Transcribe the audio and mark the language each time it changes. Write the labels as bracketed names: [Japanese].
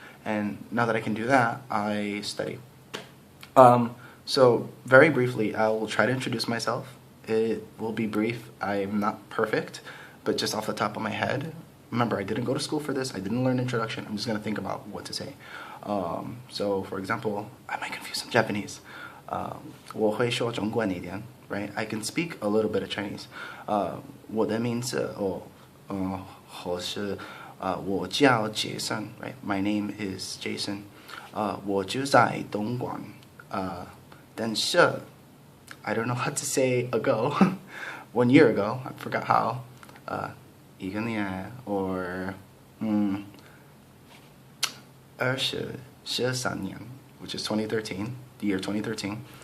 [English] And now that I can do that, I study. So very briefly, I will try to introduce myself. It will be brief. I'm not perfect, but just off the top of my head. Remember, I didn't go to school for this. I didn't learn introduction. I'm just going to think about what to say. So for example, I might confuse some Japanese. [Chinese] 我会说中文一点, right? [English] I can speak a little bit of Chinese. [Chinese] 我的名字或是我叫 Jason, right? [English] My name is Jason. [Chinese] 我住在东莞. [English] 但是 I don't know how to say ago. 1 year ago, I forgot how. [Chinese] 一个年 [English] or 2013年, which is 2013, the year 2013.